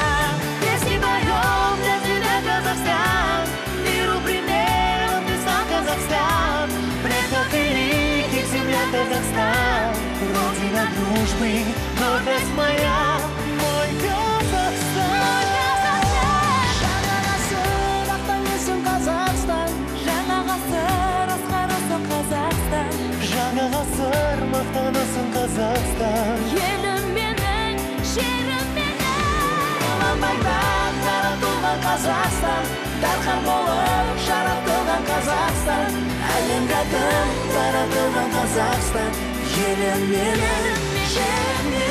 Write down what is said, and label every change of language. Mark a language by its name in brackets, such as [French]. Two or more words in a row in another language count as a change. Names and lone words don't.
[Russian] Песни поем для тебя, Казахстан, миру примером ты стал, Казахстан, предков великих земля Казахстан, родина дружбы, гордость моя, мой Казахстан. [Kazakh] Жаңа ғасыр ақтанысын Қазақстан, Жаңа ғасыр асқарысын Қазақстан, жаңа ғасыр мақтанысын Қазақстан, елім менің, жерім менің. Ұланбайдан таратылған Қазақстан, дархан болып жаратылған Қазақстан, әлемге тән таратылған Қазақстан, елім менің, жерім